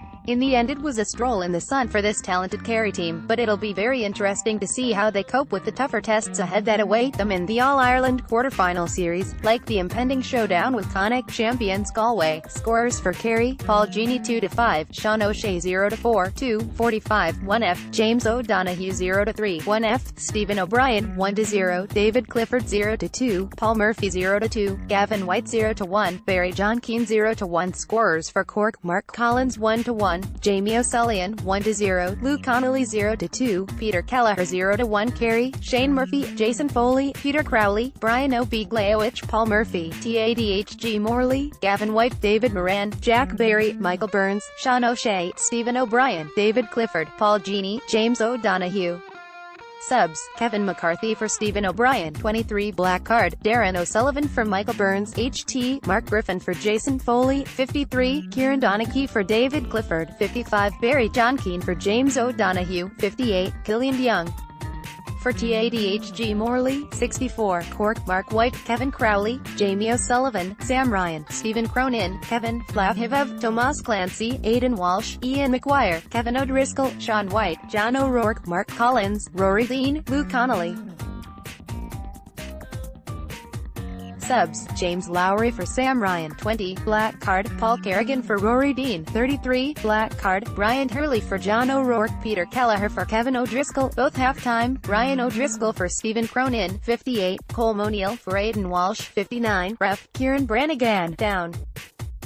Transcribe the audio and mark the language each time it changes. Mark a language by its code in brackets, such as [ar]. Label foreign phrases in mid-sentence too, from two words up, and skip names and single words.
[en] In the end it was a stroll in the sun for this talented Kerry team, but it'll be very interesting to see how they cope with the tougher tests ahead that await them in the All-Ireland quarter-final series, like the impending showdown with Connacht champions Galway. Scorers for Kerry: Paul Gini 2-5, Sean O'Shea 0-4, 2:45, 1F, James O'Donoghue 0-3, 1F, Stephen O'Brien 1-0, David Clifford 0-2, Paul Murphy 0-2, Gavin White 0-1, Barry John Keane 0-1. Scorers for Cork: Mark Collins 1-1, Jamie O'Sullivan 1-0, Luke Connolly 0-2, Peter Kelleher 0-1. Kerry: Shane Murphy, Jason Foley, Peter Crowley, Brian O'Beglowich, Paul Murphy, TADHG Morley, Gavin White, David Moran, Jack Barry, Michael Burns, Sean O'Shea, Stephen O'Brien, David Clifford, Paul Gini, James O'Donoghue. Subs: Kevin McCarthy for Stephen O'Brien, 23. Black card: Darren O'Sullivan for Michael Burns, HT, Mark Griffin for Jason Foley, 53, Kieran Donaghy for David Clifford, 55, Barry John Keane for James O'Donoghue, 58, Killian Young for TADHG Morley, 64, Cork: Mark White, Kevin Crowley, Jamie O'Sullivan, Sam Ryan, Stephen Cronin, Kevin Flahivev, Tomas Clancy, Aidan Walsh, Ian McGuire, Kevin O'Driscoll, Sean White, John O'Rourke, Mark Collins, Rory Dean, Luke Connolly. Subs: James Lowry for Sam Ryan, 20, black card, Paul Kerrigan for Rory Dean, 33, black card, Brian Hurley for John O'Rourke, Peter Kelleher for Kevin O'Driscoll, both half-time, Ryan O'Driscoll for Stephen Cronin, 58, Colm O'Neill for Aidan Walsh, 59, ref, Kieran Brannigan, down.